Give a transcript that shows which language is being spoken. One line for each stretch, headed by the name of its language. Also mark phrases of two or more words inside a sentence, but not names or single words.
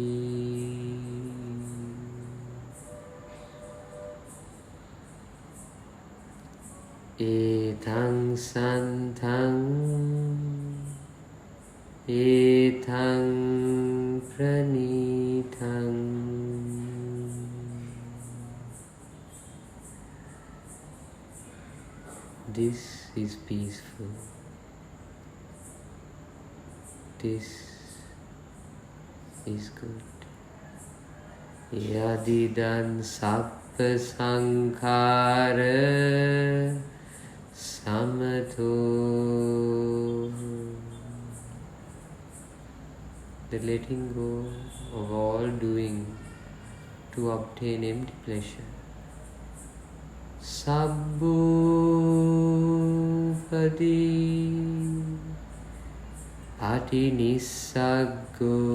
Pali: Etang santang etang pranitang
English: this is peaceful. This is good.
Pali: Yadidan sabba sankhara samato.
English: The letting go of all doing to obtain empty pleasure.
Pali: Sabbupadi patinissaggo.